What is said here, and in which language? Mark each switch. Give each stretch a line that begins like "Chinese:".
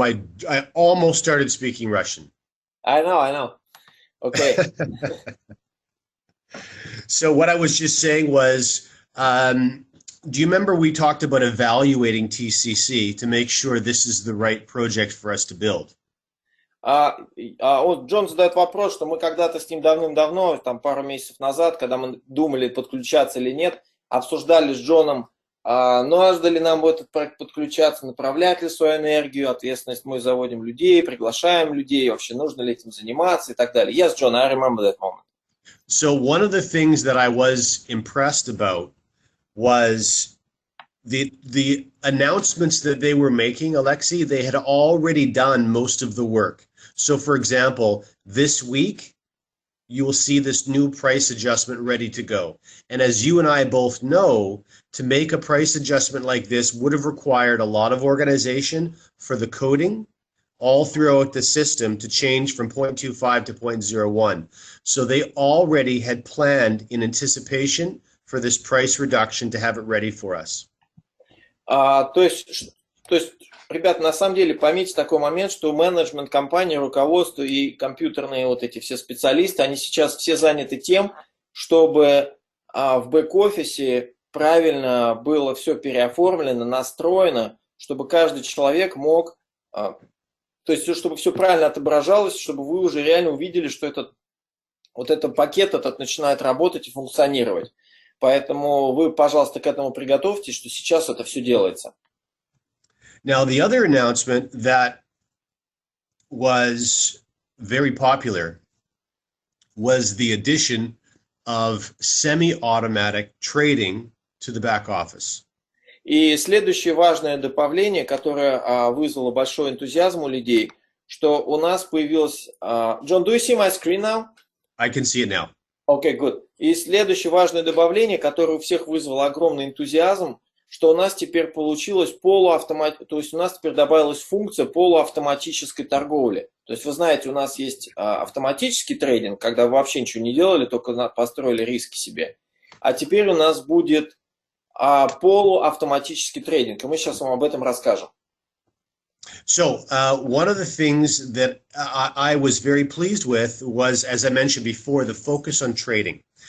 English: I almost started speaking Russian. I know. Okay. So what I was just saying was, do you remember we talked about evaluating TCC to make sure this is the right project for us to build?
Russian: Вот Джон задает вопрос, что мы когда-то с ним давным-давно, там пару месяцев назад, когда мы думали, подключаться или нет, обсуждали с Джоном, нужно ли нам в этот проект подключаться, направлять ли свою энергию, ответственность мы заводим людей, приглашаем людей, вообще нужно ли этим заниматься и так далее.
English: Yes, John, I remember that moment. So one of the things that I was impressed about was the announcements that they were making, Alexi, they had already done most of the work. So for example, this week, you will see this new price adjustment ready to go. And as you and I both know, to make a price adjustment like this would have required a lot of organization for the coding all throughout the system to change from 0.25 to 0.01. So they already had planned in anticipation for this price reduction to have it ready for us.
Russian: То есть, ребята, на самом деле поймите такой момент, что менеджмент компании, руководство и компьютерные вот эти все специалисты, они сейчас все заняты тем, чтобы в бэк-офисе правильно было все переоформлено, настроено, чтобы каждый человек мог, то есть чтобы все правильно отображалось, чтобы вы уже реально увидели, что этот вот этот пакет этот начинает работать и функционировать. Поэтому вы, пожалуйста, к этому приготовьтесь, что сейчас это все делается.
English: Now, the other announcement that was very popular was the addition of semi-automatic trading to the back office.
Russian: И следующее важное добавление, которое вызвало большой энтузиазм у людей, что у нас появилось...
English: John, do you see my screen now? I can see it now. Okay, good.
Russian: И следующее важное добавление, которое у всех вызвало огромный энтузиазм, что у нас теперь получилось то есть у нас теперь добавилась функция полуавтоматической торговли. То есть вы знаете, у нас есть автоматический трейдинг, когда вы вообще ничего не делали, только построили риски себе. А теперь у нас будет полуавтоматический трейдинг, и мы сейчас вам об этом расскажем.
English: So one of the things that I was very pleased with was, as I mentioned before, the focus on trading.